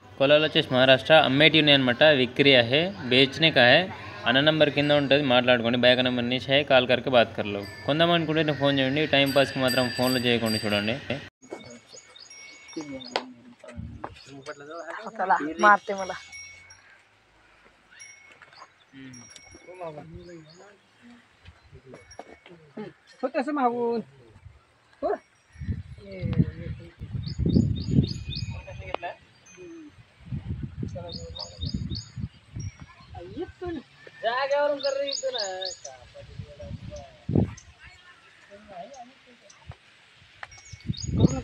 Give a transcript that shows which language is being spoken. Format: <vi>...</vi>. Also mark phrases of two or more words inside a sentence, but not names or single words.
<te>పొలాలు వచ్చేసి మహారాష్ట్ర అమ్మేటి ఉన్నాయి అనమాట. విక్రీ</te> <hi>है बेचने का है</hi> <te>అన్న నెంబర్ కింద ఉంటుంది, మాట్లాడుకోండి.</te> <hi>बैक नंबर नीचे है कॉल करके बात कर लो.</hi> <te>కొందామనుకుంటే ఫోన్ చేయండి, టైం పాస్కి మాత్రం ఫోన్లు చేయకండి. చూడండి</te> <mr>मारते मला तसं मागून जाग्यावरून कर रे इथं ना करू नका.</mr>